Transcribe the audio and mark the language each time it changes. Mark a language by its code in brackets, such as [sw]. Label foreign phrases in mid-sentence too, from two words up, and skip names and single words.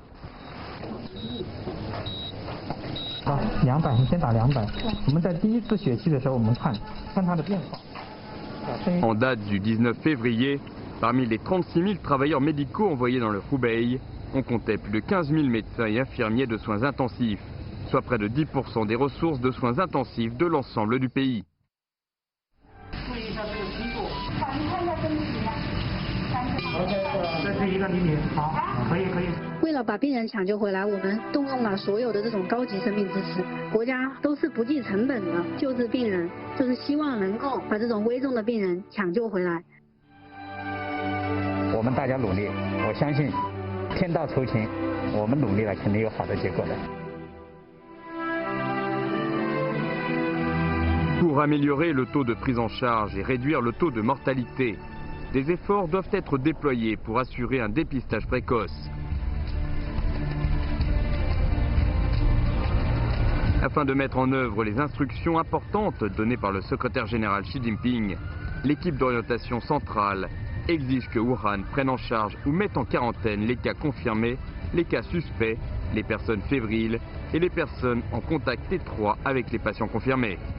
[fr] En date du 19 février, parmi les 36 000 travailleurs médicaux envoyés dans le Hubei, on comptait plus de 15 000 médecins et infirmiers de soins intensifs, soit près de 10% des ressources de soins intensifs de l'ensemble du pays. [zh] 为了把病人抢救回来，我们动用了所有的这种高级生命支持，国家都是不计成本的救治病人，就是希望能够把这种危重的病人抢救回来。我们大家努力，我相信天道酬勤，我们努力了肯定有好的结果的。 [fr] Pour améliorer le taux de prise en charge et réduire le taux de mortalité, des efforts doivent être déployés pour assurer un dépistage précoce. Afin de mettre en œuvre les instructions importantes données par le secrétaire général Xi Jinping, l'équipe d'orientation centrale exige que Wuhan prenne en charge ou mette en quarantaine les cas confirmés, les cas suspects, les personnes fébriles et les personnes en contact étroit avec les patients confirmés.